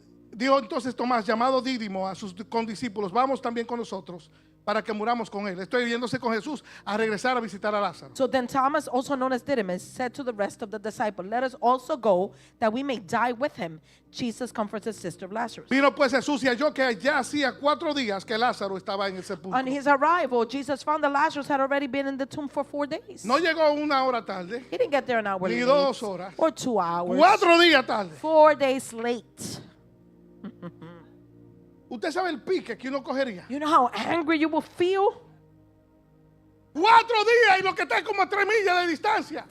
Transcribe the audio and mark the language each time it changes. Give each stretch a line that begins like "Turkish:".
Spanish: Dijo entonces Tomás, llamado Dídimo a sus condiscípulos, vamos también con nosotros para que muramos con él. Estoy yéndose con Jesús a regresar a visitar a Lázaro.
English: So then Thomas, also known as Didymus, said to the rest of the disciples, let us also go that we may die with him. Jesus comforts his sister Lazarus.
Spanish: Vino pues Jesús y halló que ya hacía 4 días que Lázaro estaba en el sepulcro.
English: On his arrival, Jesus found that Lazarus had already been in the tomb for 4 days.
Spanish: No llegó 1 hora tarde,
English: He didn't get there an hour
Spanish: ni
English: late
Spanish: 2 horas,
English: or 2 hours.
Spanish: 4 días tarde.
English: 4 days late.
Spanish: Usted sabe el pique que uno cogería.
English: You know how angry you will feel?
Spanish: 4 días y lo que está como a 3 millas de distancia.